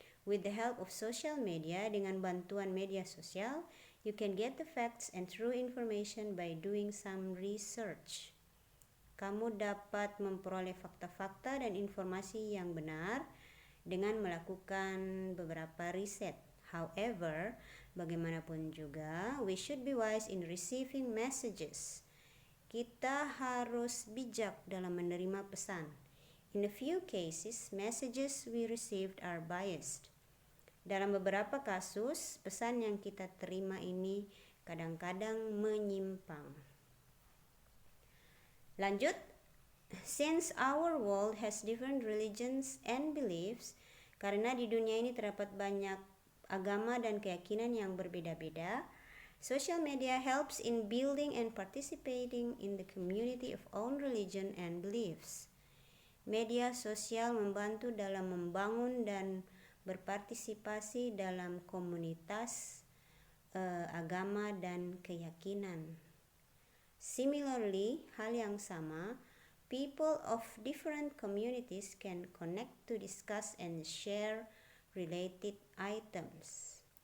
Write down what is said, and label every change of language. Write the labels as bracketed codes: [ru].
[en] With the help of social media, [id] dengan bantuan media sosial, [en] you can get the facts and true information by doing some research. [id] Kamu dapat memperoleh fakta-fakta dan informasi yang benar dengan melakukan beberapa riset. [en] However, [id] bagaimanapun juga, [en] we should be wise in receiving messages. [id] Kita harus bijak dalam menerima pesan. [en] In a few cases, messages we received are biased. [id] Dalam beberapa kasus, pesan yang kita terima ini kadang-kadang menyimpang. Lanjut, [en] since our world has different religions and beliefs, [id] karena di dunia ini terdapat banyak agama dan keyakinan yang berbeda-beda, [en] social media helps in building and participating in the community of own religion and beliefs. [id] Media sosial membantu dalam membangun dan berpartisipasi dalam komunitas agama dan keyakinan. [en] Similarly, [id] hal yang sama, [en] people of different communities can connect to discuss and share related items.